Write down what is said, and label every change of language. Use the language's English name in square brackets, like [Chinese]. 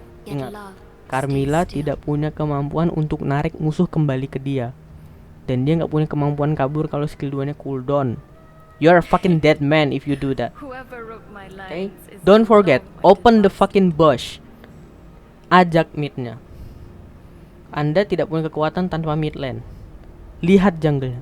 [Indonesian] Ingat, Carmilla tidak punya kemampuan untuk narik musuh kembali ke dia. Dan dia nggak punya kemampuan kabur kalau skill 2-nya cooldown. [English] You're a fucking dead man if you do that. Okay? Don't forget, open the fucking bush. [Indonesian] Ajak mid-nya. Anda tidak punya kekuatan tanpa mid lane. Lihat jungle-nya.